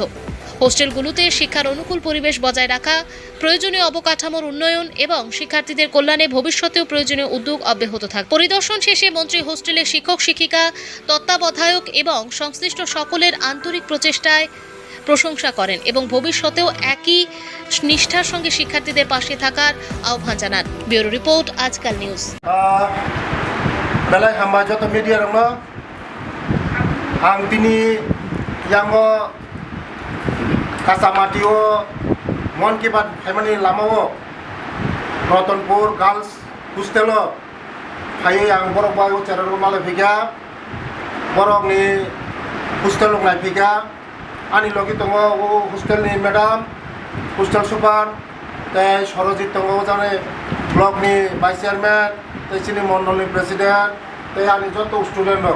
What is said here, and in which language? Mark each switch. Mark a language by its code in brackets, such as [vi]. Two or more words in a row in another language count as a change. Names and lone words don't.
[bn] হোস্টেলগুলোতে শিক্ষার অনুকূল পরিবেশ বজায় রাখা, প্রয়োজনীয় অবকাঠামোর উন্নয়ন এবং শিক্ষার্থীদের কল্যাণে ভবিষ্যতেও প্রয়োজনীয় উদ্যোগ অব্যাহত থাকবে। পরিদর্শন শেষে মন্ত্রী হোস্টেলের শিক্ষক শিক্ষিকা, তত্ত্বাবধায়ক এবং সংশ্লিষ্ট সকলের আন্তরিক প্রচেষ্টায় প্রশংসা করেন এবং ভবিষ্যতেও একই নিষ্ঠার সঙ্গে শিক্ষার্থীদের পাশে থাকার আহ্বান জানান। ব্যুরো রিপোর্ট, আজকাল নিউজ। [trp] belai hamba joto media rongno ang tini yango kasamatio mon ki bat haimani lamao Ratanpur [en] girls hostel [trp] haye ang borok bai ucharar mala phiga borok ni hostel nai phiga ani logi tongo hostel ni madam [en] hostel super [trp] tai Sorojit tongo jane block ni [en] vice chairman [trp] tai chini mondol ni president tai ani joto student rok